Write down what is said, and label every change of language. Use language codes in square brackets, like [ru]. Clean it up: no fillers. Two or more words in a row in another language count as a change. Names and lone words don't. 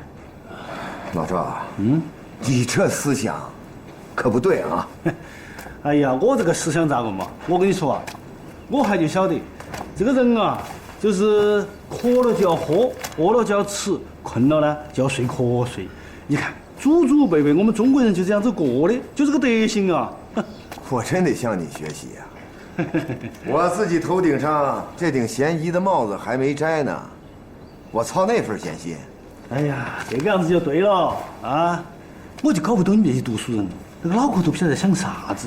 [zh] 老赵，你这思想可不对啊！哎呀，我这个思想咋个嘛？我跟你说啊，我还就晓得，这个人啊，就是渴了就要喝，餓了就要吃，困了呢就要睡瞌睡。你看，祖祖輩輩我們中國人就這樣子過的，就這個德行啊！我真得向你學習呀！我自己頭頂上這頂鹹衣的帽子還沒摘呢，我操那份閒心。哎呀，這個樣子就對了啊！我就搞不懂你們這些讀書人，那個腦殼都不曉得在想啥子。